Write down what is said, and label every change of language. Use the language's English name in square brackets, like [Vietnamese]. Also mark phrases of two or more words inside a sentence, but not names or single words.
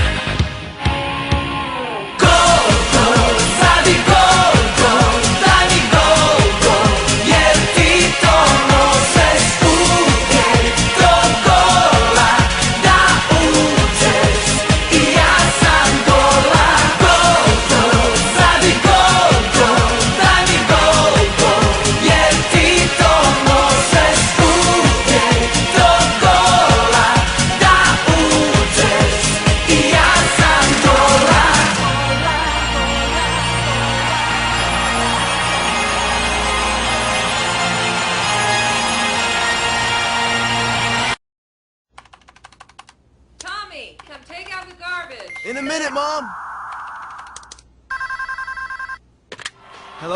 [Croatian] Gol, gol, zabij gol, gol, daj mi gol, gol, jer ti to možeš uvijek do gola da uđeš i ja sam gola. Gol, gol, zabij gol, gol, daj mi gol, gol, jer ti to možeš uvijek do gola da uđeš i ja sam gola. [English] Tommy, come take out the garbage. In a minute, Mom. Hello?